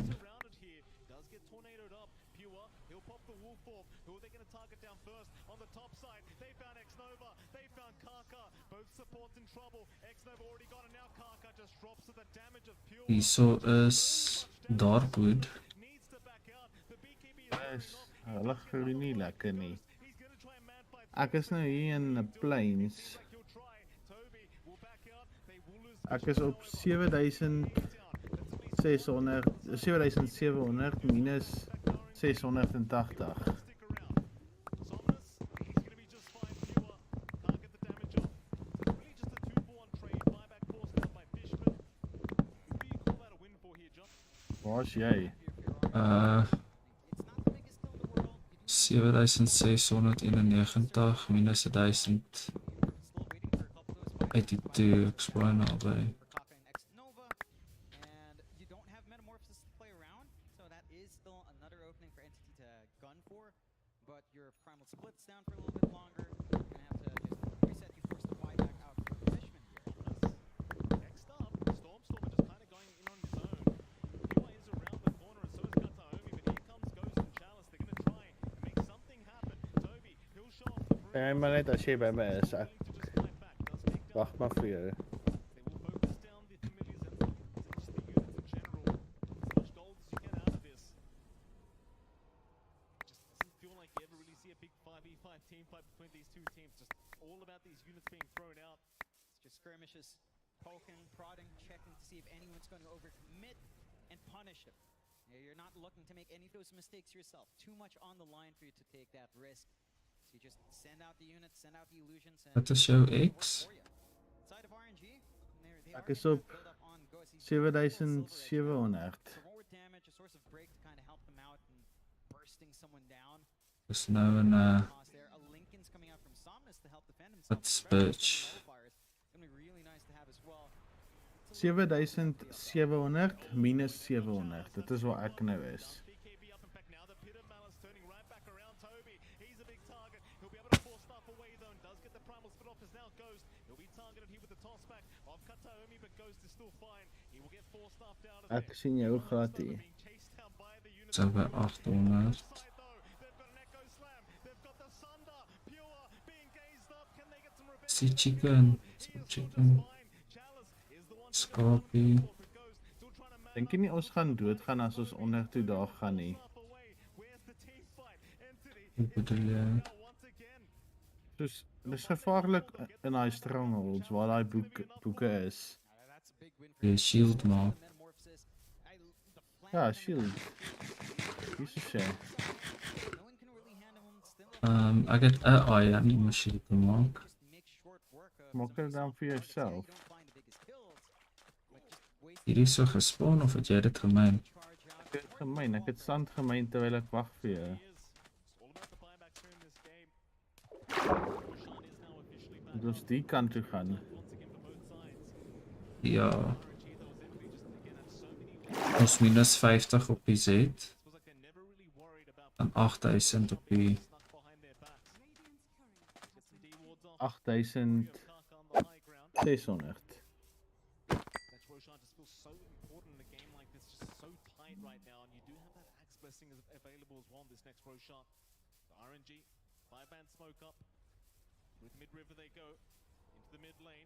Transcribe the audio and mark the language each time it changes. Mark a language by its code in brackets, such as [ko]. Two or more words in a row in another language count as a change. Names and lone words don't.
[en] Surrounded here, does get tornadoed up. Pure, he'll pop the wolf form. Who are they going to target down first? On the top side, they found X-Nova, they found Kaka. Both supports in trouble. X-Nova already got it, now Kaka just drops to the damage of Pure. [af] Hierso is Darkwood. [en] Needs to back out. The BKB [af] Is hulle groei nie lekker nie. Ek is nou hier in [en] the plains. [af] Ek is op 7700 minus 680. Waar's jy? 7691 minus 1082, ek is baie naby. [en] And you don't have Metamorphosis to play around, so that is still another opening for Entity to gun for. But your Primal splits down for a little bit longer. You're gonna have to just reset. You force the buyback out for Fishman here. Next up, Stormstormer just kind of going in on his own. Pure is around the corner and so is Kataomi, but here comes Ghost and Chalice. They're going to try and make something happen. Toby, he'll show off the room. [af] Ja, maar net as jy by my is, ek wag maar vir jou. [en] They will focus down the familiars and just the units in general. As much gold as you get out of this. Just doesn't feel like you ever really see a big 5v5 team fight between these two teams. Just all about these units being thrown out. It's just skirmishes, poking, prodding, checking to see if anyone's going to overcommit and punish him. You're not looking to make any of those mistakes yourself. Too much on the line for you to take that risk. So you just send out the units, send out the illusions, and [af] Wat is jou [en] work [af] X? [en] for you. Side of RNG, they [af] Ek [en] are [af] is [en] gonna [af] op [en] build up on Ghost. He's got full silver, [af] 7700. [en] so forward damage, a source of break to kind of help them out and bursting someone down. [af] Dis nou in [en] Toss there. A Lincoln's coming out from Somnus to help defend himself. That's Especially Birch. some nullifiers. It's gonna be really nice to have as well. [af] 7700 minus 700. Dit is waar ek nou is. [en] BKB up in fact now the pit of malice turning right back around Toby. He's a big target. He'll be able to force stuff away though and does get the primal spit off as now Ghost. He'll be targeted here with the toss back of Kataomi, but Ghost is still fine. He will get force stuffed out of [af] Ek sien jou gat hier. [en] being chased down by the unit. [af] so by 800. [en] Side though, they've got an echo slam. They've got the Sunder. Pure being gazed up. Can they get some revenge? See chicken, some chicken, Chalice is the one Scorpie. still trying to [af] Dink jy nie ons gaan doodgaan as ons onder toe daar gaan nie? [en] away. Where's the team fight? Entity [af] Hoe bedoel jy? [en] once again. [af] Soos dis gevaarlik in daai strongholds waar daai boeke is. [en] That's a big win for [af] Jy [en] him. [af] shield maak. [en] Metamorphosis. The flank [af] Ja, [en] coming [af] shield. Dis is sy. [en] No one can really handle him still. [af] Ek het 'n [en] iron machine [af] gemaak. [en] Just make short work of [af] Maak [en] some [af] dit dan vir [en] targets. Yeah, [af] jouself. [en] you don't find the biggest kills, but just wasting [af] Hierdie is so gespawn of het jy dit gemeen? [en] charge out. [af] Ek het gemeen, ek het sand gemeen terwyl ek wag vir jou. [en] It's all about the buybacks here in this game. Roshan is now officially back [af] Moet ons die kant toe gaan. [en] once again for both sides. [af] Ja, [en] RNG though is Entity just again had so many [af] ons minus 50 op die Z [en] feels like they're never really worried about [af] en 8000 op die [en] snuck behind their backs. Get some D wards off. [af] 8700 [en] Kaka on the high ground. [af] 600. [en] That Roshan just feels so important in a game like this, just so tight right now, and you do have that Axe Blessing available as well in this next Roshan. The RNG, 5-man smoke up, with mid-river they go, into the mid lane.